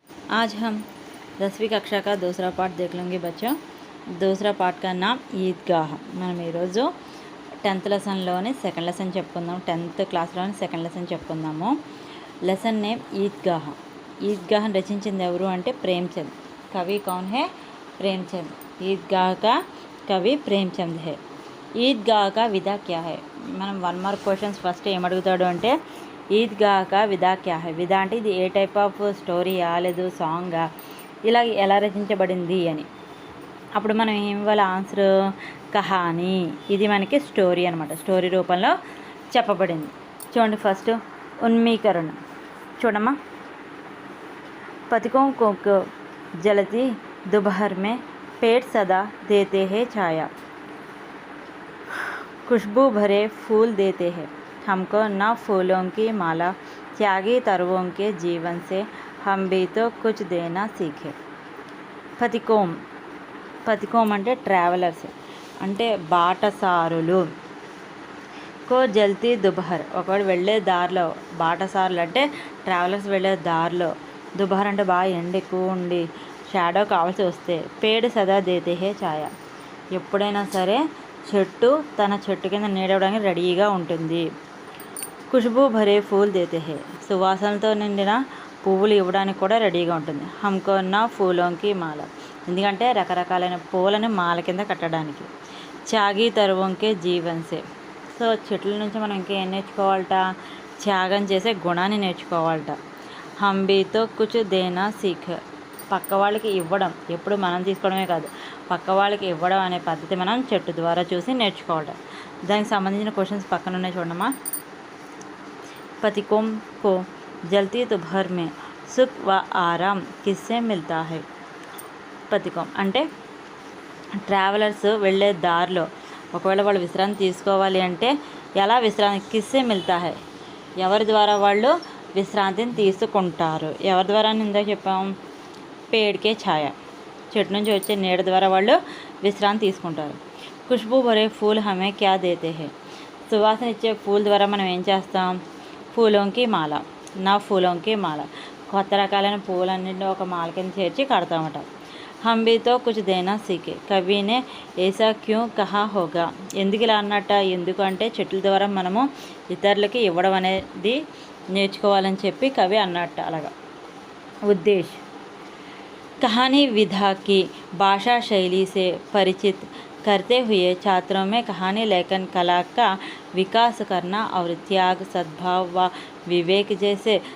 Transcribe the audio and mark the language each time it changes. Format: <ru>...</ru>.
<hi>आज हम 10वीं कक्षा का दूसरा पार्ट देख लेंगे बच्चों। दूसरा पार्ट का नाम ఈద్గాహ్।</hi> <te>మనం ఈరోజు 10th లెసన్లోని సెకండ్ లెసన్ చెప్పుకుందాం। 10th క్లాస్లోని second lesson చెప్పుకుందాము। Lesson name Idgah. Idgah రచించింది ఎవరు అంటే ప్రేమ్చంద్।</te> <hi>కవి కౌన్ హే?</hi> <te>ప్రేమ్చంద్।</te> <hi>ఈద్గాహ్ కా కవి ప్రేమ్చంద్ హే। ఈద్గాహ్ కా విధా క్యా హై?</hi> <te>మనం 1 మార్క్ క్వశ్చన్స్ ఫస్ట్ ఏమడుగుతాడు అంటే</te> <hi>ఈద్గాహ్ కా విధా క్యా హై?</hi> <te>విధా అంటే ఇది ఏ టైప్ ఆఫ్ స్టోరీయా లేదు సాంగా, ఇలా ఎలా రచించబడింది అని। అప్పుడు మనం ఏం ఇవ్వాలి ఆన్సర్? కహానీ। ఇది మనకి స్టోరీ అనమాట, స్టోరీ రూపంలో చెప్పబడింది। చూడండి ఫస్ట్ ఉన్మీకరణ చూడమ్మా।</te> <hi>पथिकों को जलती दोपहर में पेड़ सदा देते हैं छाया, खुशबू भरे फूल देते हैं हमको न फूलों की माला, त्यागी तरुओं के जीवन से हम भी तो कुछ देना सीखे।</hi> <te>పథికోం, పథికోం అంటే ట్రావెలర్స్, అంటే బాటసారులు।</te> <hi>కో జల్తీ దుబహర్,</hi> <te>ఒకవేళ వెళ్ళే దారిలో, బాటసారులు అంటే ట్రావెలర్స్ వెళ్ళే దారిలో, దుబహర్ అంటే బాగా ఎండ ఎక్కువ ఉండి షాడో కావాల్సి వస్తే,</te> <hi>పేడు సదా దేతే హే ఛాయ,</hi> <te>ఎప్పుడైనా సరే చెట్టు తన చెట్టు కింద నీడవడానికి రెడీగా ఉంటుంది।</te> <hi>ఖుష్బూ భరే ఫూల్ దేతే హే,</hi> <te>సువాసనలతో నిండిన పువ్వులు ఇవ్వడానికి కూడా రెడీగా ఉంటుంది।</te> <hi>హమ్కో నా ఫూలోంకి మాల,</hi> <te>ఎందుకంటే రకరకాలైన పూలని మాల కింద కట్టడానికి।</te> <hi>త్యాగి తరువంకే జీవన్సే,</hi> <te>సో చెట్ల నుంచి మనం ఇంకా ఏం నేర్చుకోవాలట? త్యాగం చేసే గుణాన్ని నేర్చుకోవాలట।</te> <hi>హంబీతో కుచ్ దేనా సీఖ్,</hi> <te>పక్క వాళ్ళకి ఇవ్వడం, ఎప్పుడు మనం తీసుకోవడమే కాదు, పక్క వాళ్ళకి ఇవ్వడం అనే పద్ధతి మనం చెట్టు ద్వారా చూసి నేర్చుకోవడం। దానికి సంబంధించిన క్వశ్చన్స్ పక్కన ఉన్నాయి చూడమ్మా।</te> <hi>పథికోం కో జల్తీ दोपहर में सुख व आराम किससे मिलता है?</hi> <te>పథికోం అంటే ట్రావెలర్స్ వెళ్ళే దారిలో ఒకవేళ వాళ్ళు విశ్రాంతి తీసుకోవాలి అంటే ఎలా విశ్రాంతి?</te> <hi>కిస్సే మిల్తా హై,</hi> <te>ఎవరి ద్వారా వాళ్ళు విశ్రాంతిని తీసుకుంటారు? ఎవరి ద్వారా ఇందాక చెప్పాం? పేడ్కే ఛాయ, చెట్టు నుంచి వచ్చే నీడ ద్వారా వాళ్ళు విశ్రాంతి తీసుకుంటారు।</te> <hi>ఖుష్బూ భరే ఫూల్ హమే క్యా దేతే హే,</hi> <te>సువాసన ఇచ్చే పూల ద్వారా మనం ఏం చేస్తాం? ఫూలోంకి మాల, నా ఫూలోంకి మాల, కొత్త రకాలైన పూలన్నింటినీ ఒక మాల కింద చేర్చి కడతామట।</te> <hi>हम भी तो कुछ देना सीखे, కవి నే ऐसा क्यों कहा होगा,</hi> <te>ఎందుకు ఇలా అన్నట్ట? ఎందుకంటే చెట్ల ద్వారా మనము ఇతరులకి ఇవ్వడం అనేది నేర్చుకోవాలని చెప్పి కవి అన్నట్ట అలాగా।</te> <hi>ఉద్దేశ్ कहानी विधा की भाषा शैली से परिचित करते हुए छात्रों में कहानी लेखन कला का विकास करना और त्याग, सद्भाव व विवेक जैसे</hi>